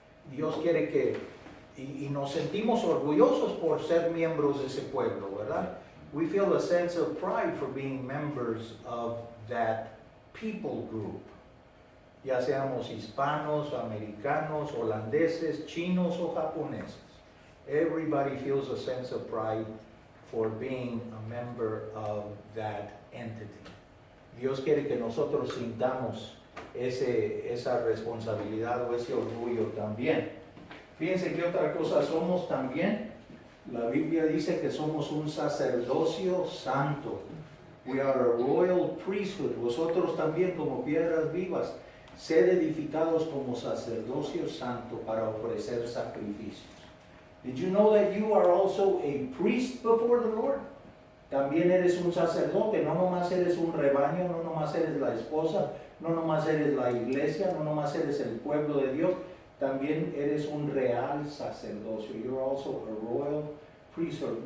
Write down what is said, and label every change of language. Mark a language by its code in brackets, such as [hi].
[es] Dios quiere que, y nos sentimos orgullosos por ser miembros de ese pueblo, ¿verdad? [en] We feel a sense of pride for being members of that people group. [es] Ya seamos hispanos, americanos, holandeses, chinos o japoneses. [en] Everybody feels a sense of pride for being a member of that entity. [es] Dios quiere que nosotros sintamos esa responsabilidad o ese orgullo también. Fíjense que otra cosa somos también. La Biblia dice que somos un sacerdocio santo. [en] We are a royal priesthood. [es] Vosotros también, como piedras vivas, sed edificados como sacerdocio santo para ofrecer sacrificios. [en] Did you know that you are also a priest before the Lord? [es] También eres un sacerdote, no nomás eres un rebaño, no nomás eres la esposa, no nomás eres la iglesia, no nomás eres el pueblo de Dios, también eres un real sacerdocio. [en] You're also a royal priesthood.